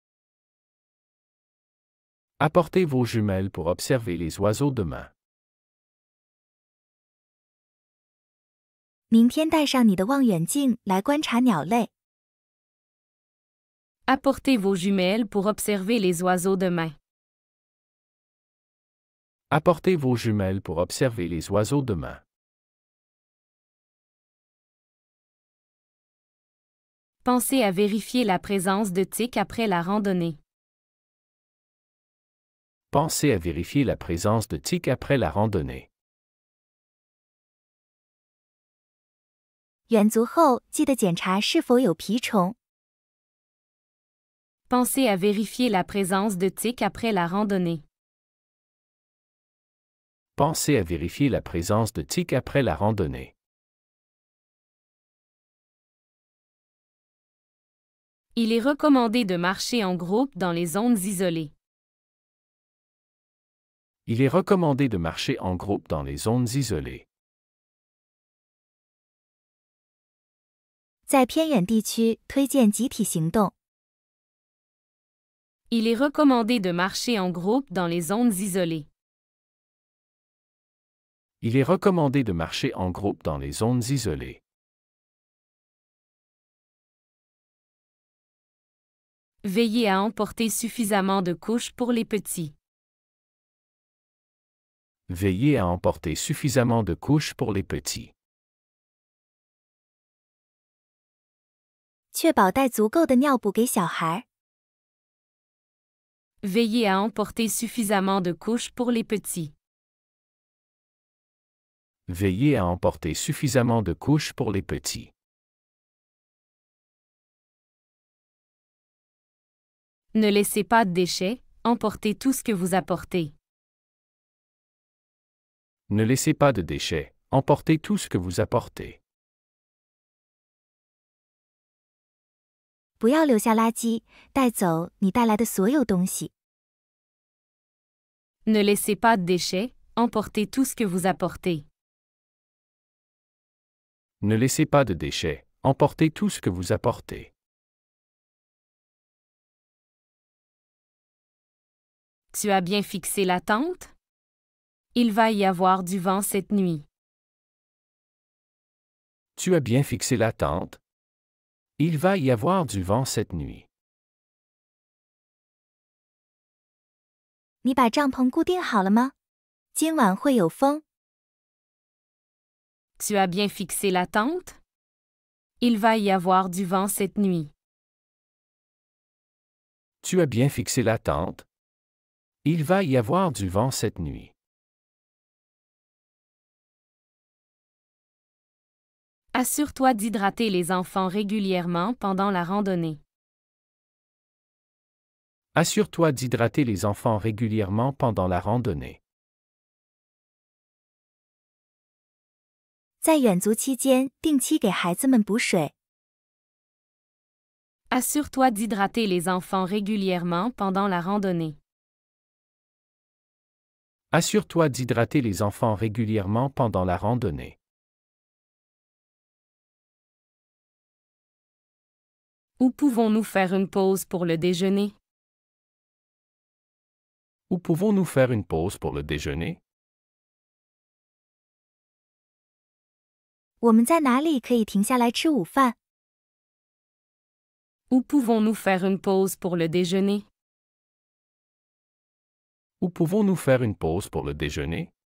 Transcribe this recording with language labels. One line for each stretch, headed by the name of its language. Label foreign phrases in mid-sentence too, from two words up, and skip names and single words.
French: Apportez vos jumelles pour observer les oiseaux demain.
Chinese: 明天带上你的望远镜来观察鸟类。
French: Apportez vos jumelles pour observer les oiseaux demain. Apportez vos jumelles pour observer les oiseaux demain. Pensez à vérifier la présence de tiques après la randonnée. Pensez à vérifier la présence de tiques après la randonnée.
Chinese: 远足后记得检查是否有蜱虫。
French: Pensez à vérifier la présence de tiques après la randonnée. Pensez à vérifier la présence de tiques après la randonnée. Il est recommandé de marcher en groupe dans les zones isolées. Il est recommandé de marcher en groupe dans les zones isolées.
Chinese: 在偏远地区推荐集体行动。
French: Il est recommandé de marcher en groupe dans les zones isolées. Il est recommandé de marcher en groupe dans les zones isolées. Veillez à emporter suffisamment de couches pour les petits. Veillez à emporter suffisamment de couches pour les petits.
Chinese: 确保带足够的尿布给小孩。
French: Veillez à emporter suffisamment de couches pour les petits. Veillez à emporter suffisamment de couches pour les petits. Ne laissez pas de déchets, emportez tout ce que vous apportez. Ne laissez pas de déchets, emportez tout ce que vous apportez.
Chinese: 不要留下垃圾，带走你带来的所有东西。
French: Ne laissez pas de déchets, emportez tout ce que vous apportez. Ne laissez pas de déchets, emportez tout ce que vous apportez. Tu as bien fixé la tente? Il va y avoir du vent cette nuit. Tu as bien fixé la tente? Il va y avoir du vent cette nuit.
Chinese: 你把帐篷固定好了吗？今晚会有风。
French: Tu as bien fixé la tente? Il va y avoir du vent cette nuit. Tu as bien fixé la tente? Il va y avoir du vent cette nuit. Assure-toi d'hydrater les enfants régulièrement pendant la randonnée. Assure-toi d'hydrater les enfants régulièrement pendant la randonnée.
Chinese: 在远足期间，定期给孩子们补水。
French: Assure-toi d'hydrater les enfants régulièrement pendant la randonnée. Assure-toi d'hydrater les enfants régulièrement pendant la randonnée. Où pouvons-nous faire une pause pour le déjeuner? Où pouvons-nous faire une pause pour le déjeuner?
Chinese: 我们在哪里可以停下来吃午饭？
French: Où pouvons-nous faire une pause pour le déjeuner? Où pouvons-nous faire une pause pour le déjeuner?